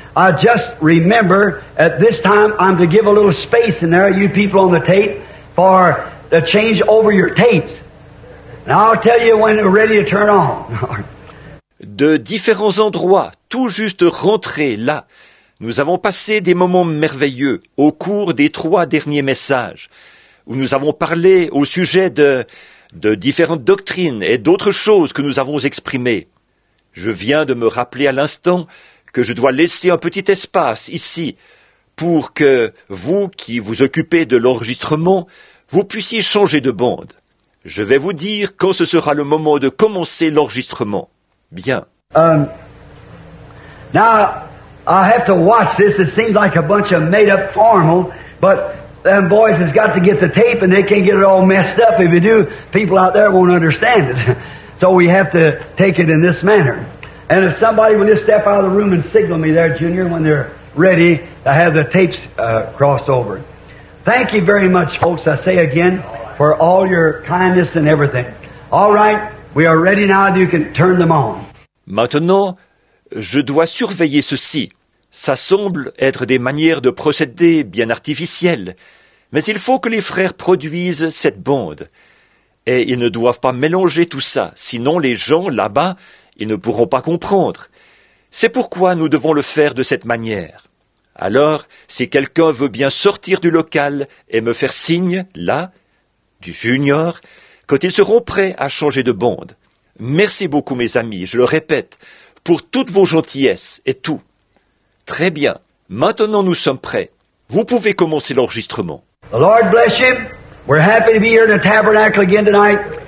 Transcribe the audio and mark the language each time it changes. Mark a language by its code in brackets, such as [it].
[en] I just remember at this time I'm to give a little space in there, you people on the tape, for the change over your tapes. And I'll tell you when we're ready to turn on. [fr] De différents endroits, tout juste rentrés là, nous avons passé des moments merveilleux au cours des 3 derniers messages, où nous avons parlé au sujet de différentes doctrines et d'autres choses que nous avons exprimées. Je viens de me rappeler à l'instant que je dois laisser un petit espace ici pour que vous qui vous occupez de l'enregistrement, vous puissiez changer de bande. Je vais vous dire quand ce sera le moment de commencer l'enregistrement. Bien. [en] Now, I have to watch this. It seems like a bunch of made-up formal, but them boys has got to get the tape and they can't get it all messed up. If you do, people out there won't understand it. So we have to take it in this manner. And if somebody will just step out of the room and signal me there, Junior, when they're ready to have the tapes crossed over. Thank you very much, folks, I say again, for all your kindness and everything. All right, we are ready now. You can turn them on. [fr] Maintenant, je dois surveiller ceci. Ça semble être des manières de procéder bien artificielles, mais il faut que les frères produisent cette bande. Et ils ne doivent pas mélanger tout ça, sinon les gens là-bas, ils ne pourront pas comprendre. C'est pourquoi nous devons le faire de cette manière. Alors, si quelqu'un veut bien sortir du local et me faire signe, là, du junior, quand ils seront prêts à changer de bande. Merci beaucoup, mes amis, je le répète, pour toutes vos gentillesses et tout. Très bien. Maintenant, nous sommes prêts. Vous pouvez commencer l'enregistrement. [en] The Lord bless you. We're happy to be here in the tabernacle again tonight.